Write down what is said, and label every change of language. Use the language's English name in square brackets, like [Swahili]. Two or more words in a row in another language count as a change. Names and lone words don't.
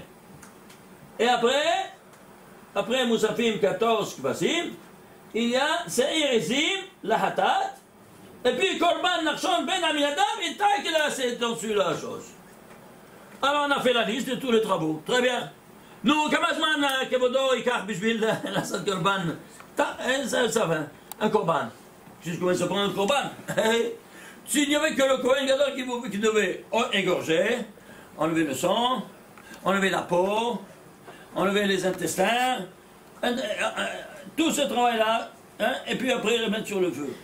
[French] Et après Moussafim, 14 Kibassim, il y a [Hebrew] שעיר עזים, [French] la Hatat, et puis Korban Nachshon Ben Aminadav, et tac, c'est dessus la chose. Alors on a fait la liste de tous les travaux. Très bien. Nous, [Hebrew] כמה זמן כבודו ייקח בשביל לעשות קורבן? [French] Ça va, un corban. Jusqu'où comment ça prend un corban? S'il n'y avait que le [Hebrew] כהן גדול [French] qui devait égorger, enlever le sang, enlever la peau, enlever les intestins, tout ce travail-là, et puis après le mettre sur le feu.